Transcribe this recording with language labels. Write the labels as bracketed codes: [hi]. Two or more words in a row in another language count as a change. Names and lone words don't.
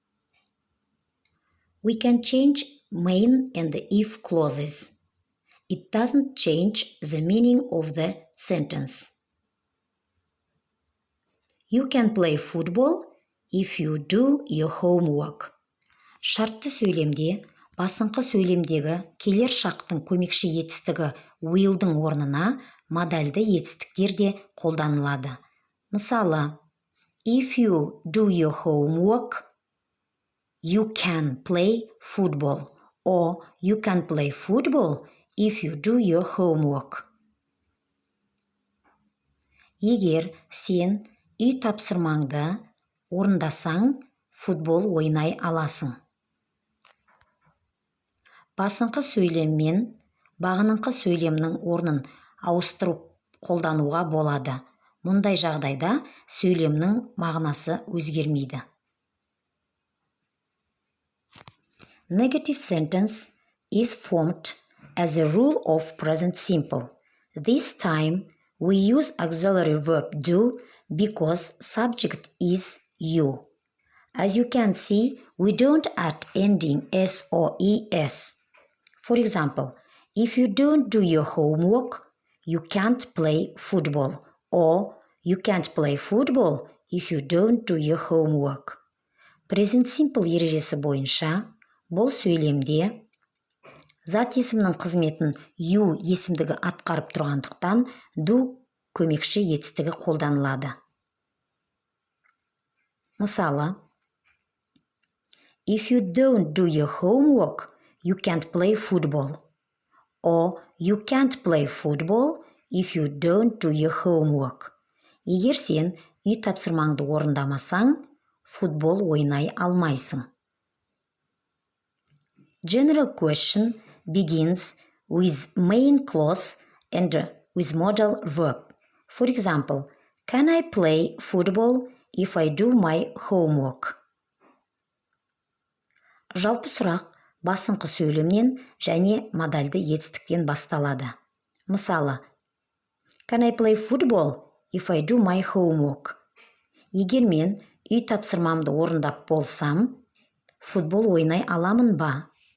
[en] We can change main and if clauses. It doesn't change the meaning of the sentence. You can play football if you do your homework. [kk] Шартты сөйлемде, басыңқы сөйлемдегі келер шақтың көмекші етістігі will'дің орнына модальды етістіктер де қолданылады. Мысалы, [en] if you do your homework, you can play football. Or you can play football if you do your homework. [kk] Егер сен үй тапсырмаңды орындасаң, футбол ойнай аласың. Басыңқы сөйлем мен бағыныңқы сөйлемнің орнын ауыстырып қолдануға болады. Мұндай жағдайда сөйлемнің мағынасы өзгермейді. [en] Negative sentence is formed as a rule of present simple. This time we use auxiliary verb do because subject is you. As you can see, we don't add ending S or ES. For example, if you don't do your homework, you can't play football. Or you can't play football if you don't do your homework. Present simple [kk] ережесі бойынша, бұл сөйлемде зат есімнің қызметін you есімдігі атқарып тұрғандықтан do көмекші етістігі қолданылады. Мысалы, [en] if you don't do your homework, you can't play football. Or you can't play football if you don't do your homework. [kk] Егер сен үй тапсырмаңды орындамасаң, футбол ойнай алмайсың. [en] General question begins with main clause and with modal verb. For example, can I play football if I do my homework? [kk] Жалпы сұрақ басыңқы сөйлемнен және модальды етістіктен басталады. Мысалы, [en] can I play football if I do my homework? [kk] Егер мен үй тапсырмамды орындап болсам, футбол ойнай аламын ба?